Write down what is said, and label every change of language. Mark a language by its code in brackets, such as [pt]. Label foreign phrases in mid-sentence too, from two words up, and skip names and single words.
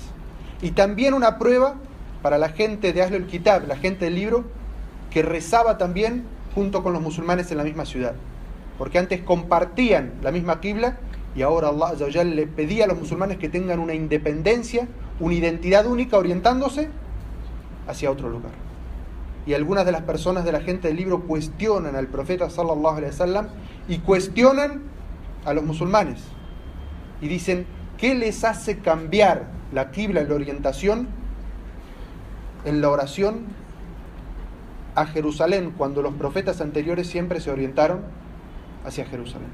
[es] Y también una prueba para la gente de [ar] أهل الكتاب, [es] la gente del libro, que rezaba también junto con los musulmanes en la misma ciudad. Porque antes compartían la misma qibla y ahora [ar] الله عز وجل [es] le pedía a los musulmanes que tengan una independencia, una identidad única, orientándose hacia otro lugar. Y algunas de las personas de la gente del libro cuestionan al profeta [ar] صلى الله عليه وسلم [es] y cuestionan a los musulmanes. Y dicen, ¿qué les hace cambiar la qibla, la orientación en la oración a Jerusalén, cuando los profetas anteriores siempre se orientaron hacia Jerusalén?